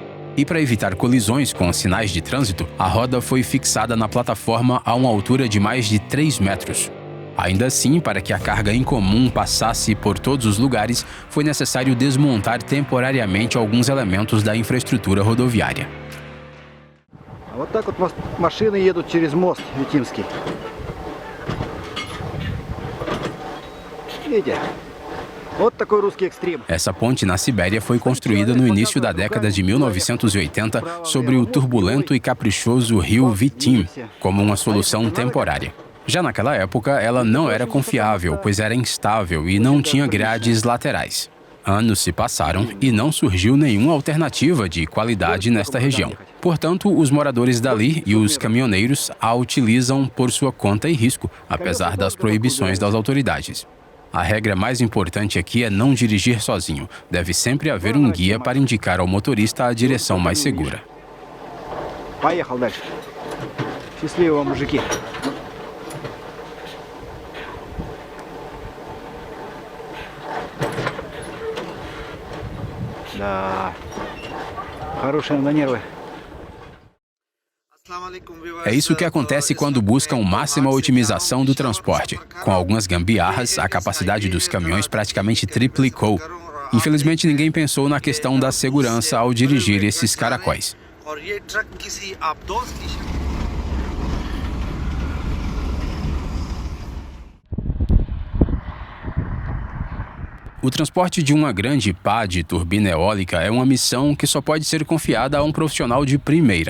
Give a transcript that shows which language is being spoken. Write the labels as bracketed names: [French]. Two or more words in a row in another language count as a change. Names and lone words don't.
[Portuguese] E para evitar colisões com sinais de trânsito, a roda foi fixada na plataforma a uma altura de mais de 3 metros. Ainda assim, para que a carga incomum passasse por todos os lugares, foi necessário desmontar temporariamente alguns elementos da infraestrutura rodoviária. [Russian] Вот так вот машины едут через мост Витимский. Видите? [Portuguese] Essa ponte na Sibéria foi construída no início da década de 1980 sobre o turbulento e caprichoso rio Vitim, como uma solução temporária. Já naquela época, ela não era confiável, pois era instável e não tinha grades laterais. Anos se passaram e não surgiu nenhuma alternativa de qualidade nesta região. Portanto, os moradores dali e os caminhoneiros a utilizam por sua conta e risco, apesar das proibições das autoridades. A regra mais importante aqui é não dirigir sozinho. Deve sempre haver um guia para indicar ao motorista a direção mais segura. [Russian] Поехал дальше. Счастливо, мужики. Да. Хорошие на нервы. [Portuguese] É isso que acontece quando buscam máxima otimização do transporte. Com algumas gambiarras, a capacidade dos caminhões praticamente triplicou. Infelizmente, ninguém pensou na questão da segurança ao dirigir esses caracóis. O transporte de uma grande pá de turbina eólica é uma missão que só pode ser confiada a um profissional de primeira.